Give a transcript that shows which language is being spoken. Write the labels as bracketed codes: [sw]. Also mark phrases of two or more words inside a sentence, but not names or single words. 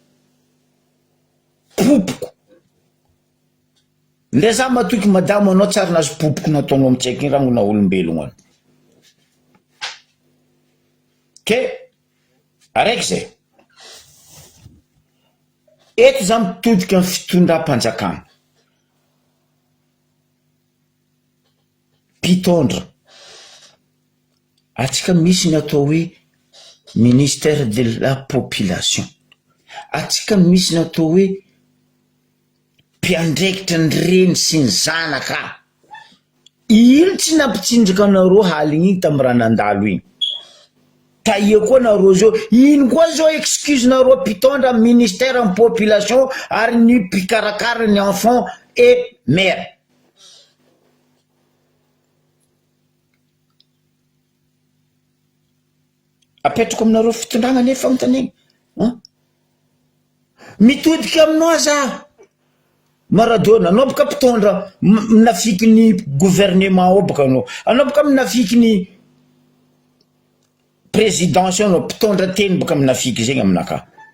[mg] popoko ndre za matoky madamo anao tsara nazo popoko nataonao amitsaiky raha ngona olombelogno any ke araiky zay eto za mitodika amin'ny fitondram-panjakana mpitondra atsika misy ny atao hoe [fr] ministère de la [mg] population atsika misy ny atao hoe mpiandraikitra ny reny sy ny zanaka ino tsy nampitsinjaka anareo haligny iny tamin'ny raha nandalo iny taia koa nareo zao ino koa zao excuse nareo mpitondra [fr] ministère en population [mg] ary ny mpikarakara ny [fr] enfant et mère [mg] apetrako aminareo fitondragna nefa fagnotaniagna mitodika aminao za Maradona anao boka mpitondra minafiky ny gouvernement ao boka anao boka minafiky ny présidence anao mpitondra teny boka minafiky zegny aminaka